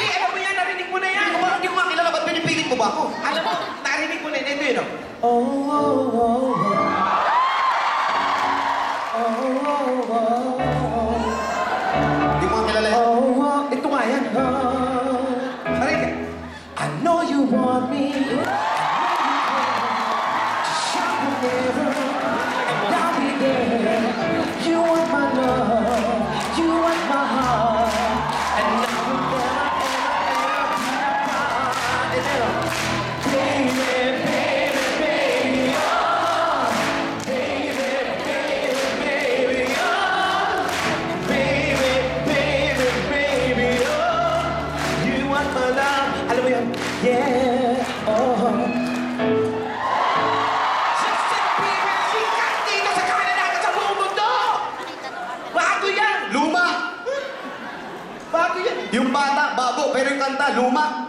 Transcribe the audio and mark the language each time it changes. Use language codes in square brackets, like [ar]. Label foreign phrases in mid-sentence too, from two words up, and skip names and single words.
[tl] Alam mo yan, narinig mo na yan. Kung hindi ko makilala, ba't pinipilit mo ba ako? Alam mo, narinig mo na yan. Ito yun, oh. Oh, oh, oh, oh. Oh, oh, oh. Hindi ko makilala yan. Oh, oh. Ito nga yan. Oh. Aray ka. [en] I know you want me. You want my love, you want my heart, and now we'll never, baby, baby, baby, oh, baby, baby, baby, oh, baby, baby, baby, oh, you want my love, [tl] alam mo yun, yeah, oh. Justin Bieber, sikat dito sa Canada at sa buong mundo! Bago yan! Luma! Bago yan! Yung bata, bago, pero yung kanta, luma.